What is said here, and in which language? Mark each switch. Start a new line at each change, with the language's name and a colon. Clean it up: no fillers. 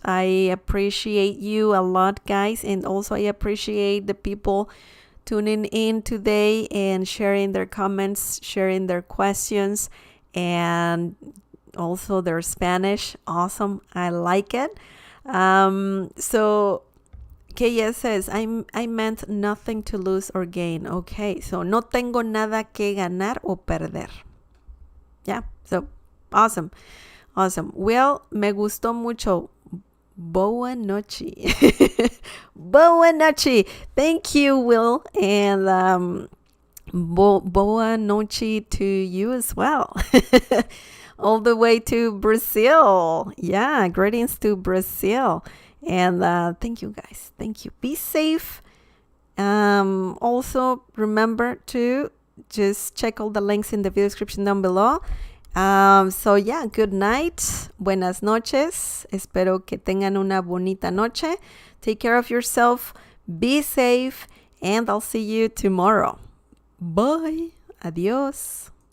English: I appreciate you a lot, guys, and also I appreciate the people tuning in today and sharing their comments, sharing their questions, and also their Spanish. Awesome. I like it. So KS says, I meant nothing to lose or gain.
Spanish: Okay, so no tengo nada que ganar o perder.
English: Yeah, so awesome. Well,
Spanish: me gustó mucho.
Portuguese: Boa noche. Boa noche.
English: Thank you, Will. And
Portuguese: boa noche
English: to you as well. All the way to Brazil. Yeah, greetings to Brazil. And thank you, guys. Thank you. Be safe. Also, remember to just check all the links in the video description down below. Good night.
Spanish: Buenas noches. Espero que tengan una bonita noche.
English: Take care of yourself. Be safe. And I'll see you tomorrow. Bye. Adios.